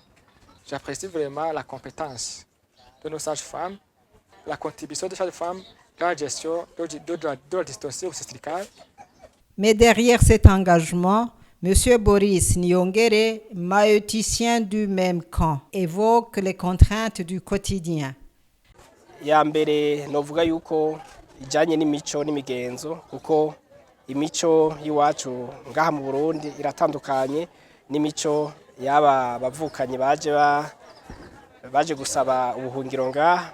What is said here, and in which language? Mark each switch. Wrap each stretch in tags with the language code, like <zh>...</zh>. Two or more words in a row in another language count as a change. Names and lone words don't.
<fr>J'apprécie vraiment la compétence de nos sages-femmes, la contribution des sages-femmes dans la gestion de la dystocie obstétricale. Mais derrière cet engagement, M. Boris Nyongere, maïoticien du même camp, évoque les contraintes du quotidien.</fr> <rn>Ya mbere novuga yuko ijanye n'imico n'imigenzo kuko imico y'iwacu ngaha mu Burundi iratandukanye n'imico yaba bavukanye baje gusaba ubuhungiro ngaha.</rn>